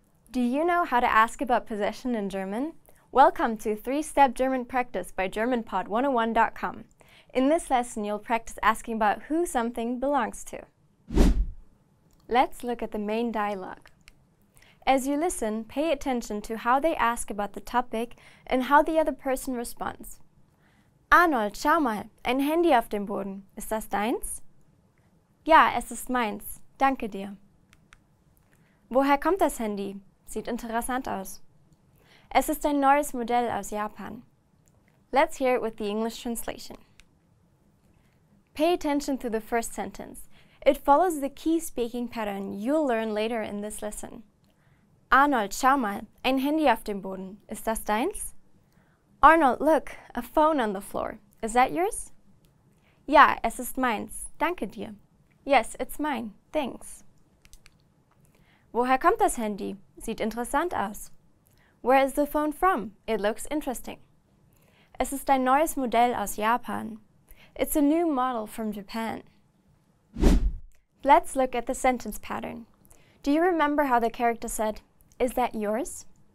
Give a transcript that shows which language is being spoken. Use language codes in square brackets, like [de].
[en] Do you know how to ask about possession in German? Welcome to 3-Step German Practice by GermanPod101.com. In this lesson, you'll practice asking about who something belongs to. Let's look at the main dialogue. As you listen, pay attention to how they ask about the topic and how the other person responds. [de] Arnold, schau mal, ein Handy auf dem Boden. Ist das deins? Ja, es ist meins. Danke dir. Woher kommt das Handy? Sieht interessant aus. Es ist ein neues Modell aus Japan. [en] Let's hear it with the English translation. Pay attention to the first sentence. It follows the key speaking pattern you'll learn later in this lesson. [de] Arnold, schau mal, ein Handy auf dem Boden. Ist das deins? [en] Arnold, look, a phone on the floor. Is that yours? Ja, es ist meins. Danke dir. Yes, it's mine. Thanks. Woher kommt das Handy? Sieht interessant aus. Where is the phone from? It looks interesting. [de] Es ist ein neues Modell aus Japan. [en] It's a new model from Japan. Let's look at the sentence pattern. Do you remember how the character said, "Is that yours?"